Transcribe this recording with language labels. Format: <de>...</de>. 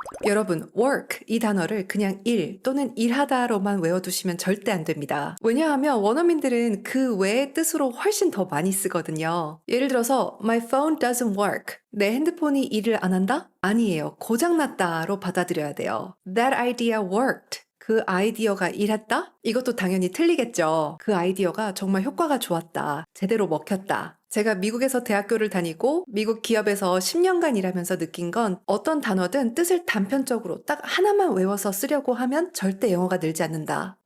<ko>여러분, work 이 단어를 그냥 일 또는 일하다로만 외워두시면 절대 안 됩니다. 왜냐하면 원어민들은 그 외의 뜻으로 훨씬 더 많이 쓰거든요. 예를 들어서</ko> <en>My phone doesn't work.</en> <ko>내 핸드폰이 일을 안 한다? 아니에요. 고장났다로 받아들여야 돼요.</ko> <en>That idea worked.</en> <ko>그 아이디어가 일했다? 이것도 당연히 틀리겠죠. 그 아이디어가 정말 효과가 좋았다. 제대로 먹혔다. 제가 미국에서 대학교를 다니고 미국 기업에서 10년간 일하면서 느낀 건 어떤 단어든 뜻을 단편적으로 딱 하나만 외워서 쓰려고 하면 절대 영어가 늘지 않는다.</ko>